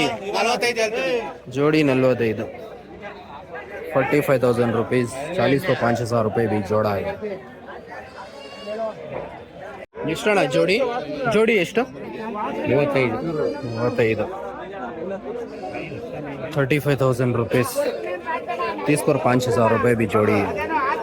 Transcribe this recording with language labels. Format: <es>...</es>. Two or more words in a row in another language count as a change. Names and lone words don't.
<hi>जोड़ी 45. 45,000 रुपीज़. 40 को 5,000 रुपये भी जोड़ा है.</hi> <kn>ಎಷ್ಟಣ್ಣ ಜೋಡಿ? ಜೋಡಿ ಎಷ್ಟು? 35.</kn> <hi>35,000 रुपीज़. 30 को 5,000 रुपये भी जोड़ी है.</hi>